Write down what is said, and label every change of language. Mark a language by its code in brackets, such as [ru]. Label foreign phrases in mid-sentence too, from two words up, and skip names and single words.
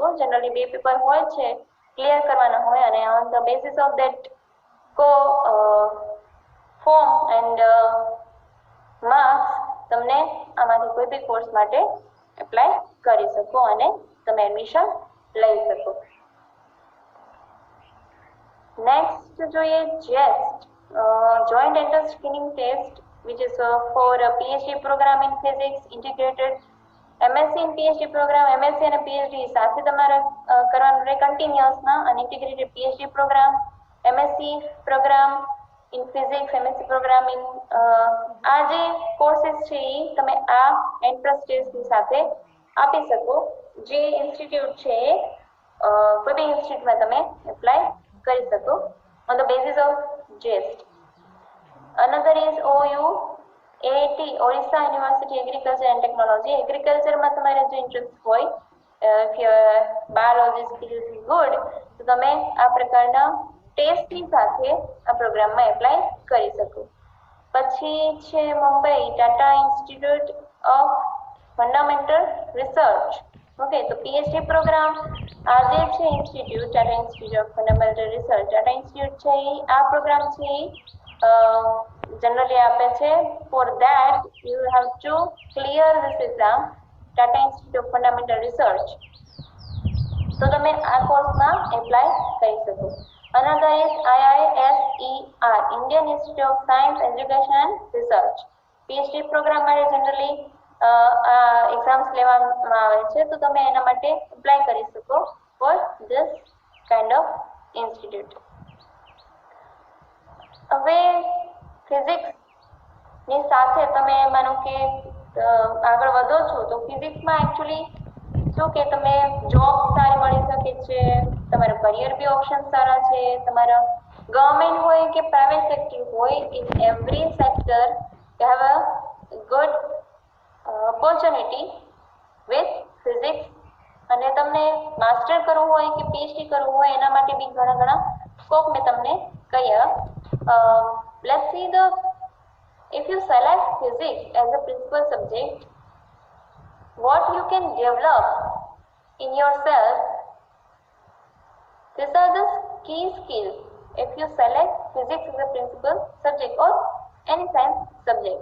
[gu] જનરલી 2 પેપર હોય છે, ક્લિયર કરવાના હોય અને [en] on the basis of that form and marks [gu] તમને આમાંથી કોઈ બી કોર્સ માટે એપ્લાય કરી શકો અને તમે એડમિશન લઈ શકો. [en] નેક્સ્ટ જોઈએ જેસ્ટ, Joint Entrance Screening Test which is for a PhD program in physics, integrated MSc in PhD program, [gu] MSc અને PhD સાથે તમારે કરવાનું રહે કન્ટિન્યુઅસમાં, અને [en] integrated PhD program, MSc program in physics, MSc program in [gu] આ જે કોર્સીસ છે એ તમે આ એન્ટ્રન્સ ટેસ્ટની સાથે આપી શકો. જે ઇન્સ્ટિટ્યૂટ છે કોઈ બી ઇન્સ્ટિટ્યૂટમાં તમે એપ્લાય કરી શકો [en] on the basis of JEST. Another is OU AAT, Orissa University Agriculture and Technology. [gu] એગ્રીકલ્ચરમાં તમારે જો ઇન્ટરેસ્ટ હોય, [en] if your biology skills is good, [gu] તો તમે આ પ્રકારના ટેસ્ટની સાથે આ પ્રોગ્રામમાં એપ્લાય કરી શકો. પછી છે મુંબઈ ટાટા ઇન્સ્ટિટ્યૂટ ઓફ ફંડામેન્ટલ રિસર્ચ. ઓકે, તો [en] PhD program [gu] આ જે છે ઇન્સ્ટિટ્યૂટ ટાટા ઇન્સ્ટિટ્યૂટ ઓફ ફંડામેન્ટલ રિસર્ચ, ટાટા ઇન્સ્ટિટ્યૂટ છે એ આ પ્રોગ્રામ છે generally આપે છે. [en] For that you have to clear this exam, Tata Institute of Fundamental Research. [gu] તો તમે આ કોર્સમાં એપ્લાય કરી શકો. [en] Another is IISER, Indian Institute of Science, Education and Research. PhD program [gu] માટે જનરલી આ એક્ઝામ્સ લેવામાં આવે છે, તો તમે એના માટે એપ્લાય કરી શકો [en] for this kind of institute. [gu] હવે ફિઝિક્સ ની સાથે તમે માનો કે આગળ વધો છો તો ફિઝિક્સમાં એકચ્યુઅલી શું કે તમે જોબ સારી મળી શકે છે, તમારા કરિયર બી ઓપ્શન સારા છે, તમારા ગવર્મેન્ટ હોય કે [en] private sector [gu] હોય, [en] in every sector you have a good opportunity with physics. [gu] અને તમને માસ્ટર કરવું હોય કે પીએચડી કરવું હોય એના માટે બી ઘણા સ્કોપ મેં તમને કહ્યા. [en] Let's see if you select physics as a principal subject, what you can develop in yourself. These are the key skills if you select physics as a principal subject or any science subject.